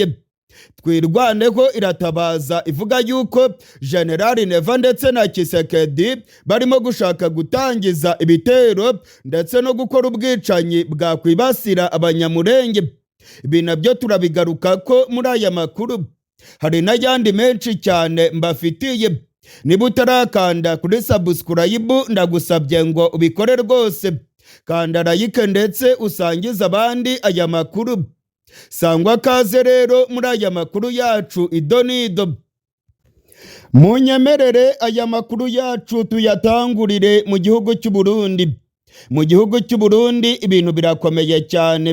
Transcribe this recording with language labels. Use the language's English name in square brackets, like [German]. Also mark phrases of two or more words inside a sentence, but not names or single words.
[Kinyarwanda] Twirwaneho iratabaza ivuga yuko General Neva ndetse na Kisekedi barimo gushaka gutangiza ibitero ndetse no gukora ubwicanyi bwakwibasira abanyamurenge. Ibi nabyo turabigaruka ko muri aya makuru. Hari n'ayandi menshi cyane mbafitiye. Niba utarakanda kuri subscribe ndagusabye ngo ubikore rwose. Kanda like ndetse usangize abandi aya makuru. Sangwa kaze rero muri aya makuru yacu idonido. Munyemerere aya makuru yacu tuyatangurire mu gihugu cy'u Burundi. Mu gihugu cy'u Burundi ibintu birakomeye cyane.